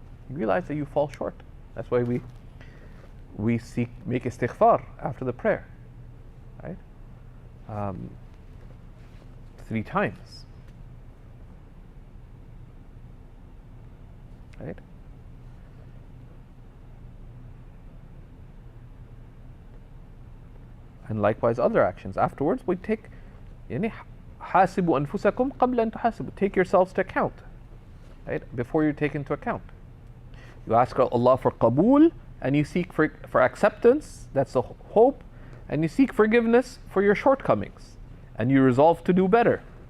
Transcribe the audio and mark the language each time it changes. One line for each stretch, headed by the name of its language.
English: You realize that you fall short. That's why we make istighfar after the prayer, right? 3 times, right? And likewise other actions. Afterwards we take
Arabic: حاسبوا أنفسكم قبل أن تحاسبوا.
English: Take yourselves to account, right? Before you take into account. You ask Allah for qabul, and you seek for acceptance, that's the hope, and you seek forgiveness for your shortcomings, and you resolve to do better.